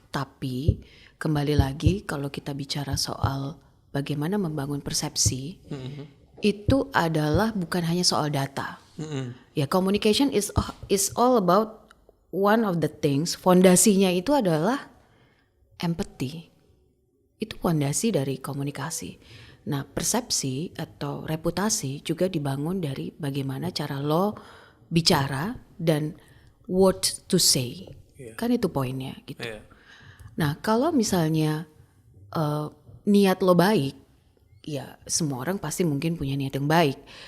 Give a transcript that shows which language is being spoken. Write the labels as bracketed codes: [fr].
[id] Tapi kembali lagi kalau kita bicara soal bagaimana membangun persepsi, itu adalah bukan hanya soal data. [en] Ya, communication is all about one of the things. [id] Fondasinya itu adalah empathy. Itu fondasi dari komunikasi. Nah, persepsi atau reputasi juga dibangun dari bagaimana cara lo bicara dan [en] what to say. [id] Kan itu poinnya gitu. Nah, kalau misalnya niat lo baik, ya semua orang pasti mungkin punya niat yang baik.